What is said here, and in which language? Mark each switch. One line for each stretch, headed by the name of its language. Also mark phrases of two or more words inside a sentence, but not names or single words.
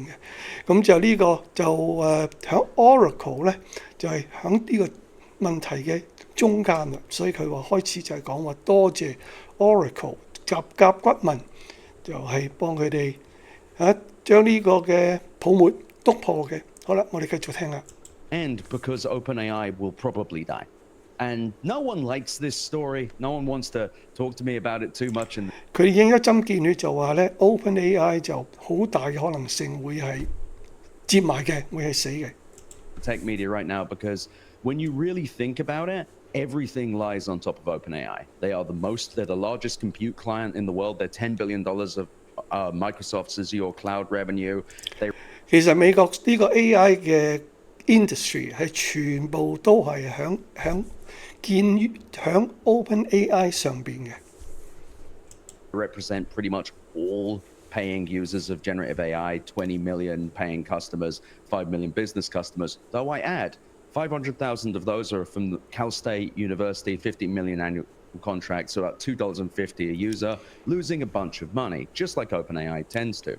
Cantonese: 咁就呢個就喺 Oracle 咧就係喺呢個問題嘅中間啦，所以佢話開始就係講話多謝 Oracle 甲骨文就係幫佢哋將呢個嘅泡沫篤破嘅。好啦，我哋繼續聽啦。
English: And because OpenAI will probably die. And no one likes this story. No one wants to talk to me about it too much. And
Cantonese: 佢已經一針見血就話咧 ，OpenAI 就好大嘅可能性會係接埋嘅，會係死嘅。
English: Tech media right now, because when you really think about it, everything lies on top of OpenAI. They're the largest compute client in the world. They're $10 billion of Microsoft's Azure cloud revenue.
Cantonese: 其實美國呢個 AI 嘅 industry 係全部都係建於喺 OpenAI 上邊嘅。
English: Represent pretty much all paying users of generative AI, 20 million paying customers, 5 million business customers. Though I add, 500,000 of those are from the Cal State University, 50 million annual contracts, so about $2.50 a user, losing a bunch of money, just like OpenAI tends to.